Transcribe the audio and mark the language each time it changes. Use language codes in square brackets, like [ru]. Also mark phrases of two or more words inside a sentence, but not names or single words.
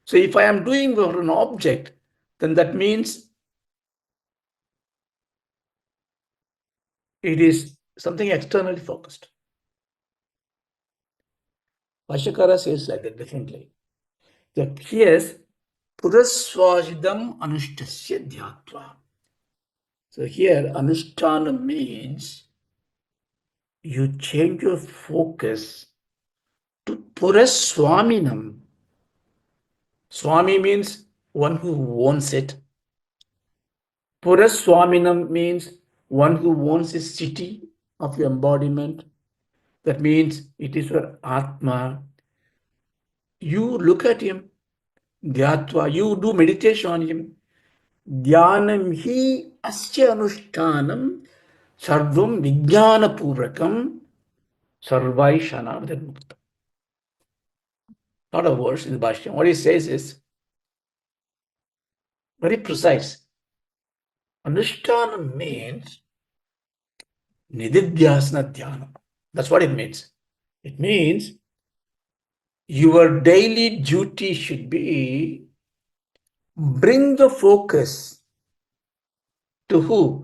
[en] So if I am doing for an object, then that means it is something externally focused. Vashakara says like that differently. That yes, [sa] पुरस्वजिदम् अनुष्टस्य ध्यात्वा. [en] So here, anushtana means you change your focus to puraswaminam. Swami means one who owns it. Puraswaminam means one who owns a city of your embodiment. That means it is your Atma. You look at him, Dhyatva, you do meditation on him. [sa] ध्यानम् हि अस्य अनुष्ठानम् सर्वम् विज्ञान पूर्वकम् सर्वैषणा मुक्त. [en] Not a verse in the Bhashya. What he says is very precise. Anushtana means [sa] निदिध्यासन ध्यान. [en] That's what it means. It means your daily duty should be bring the focus to who?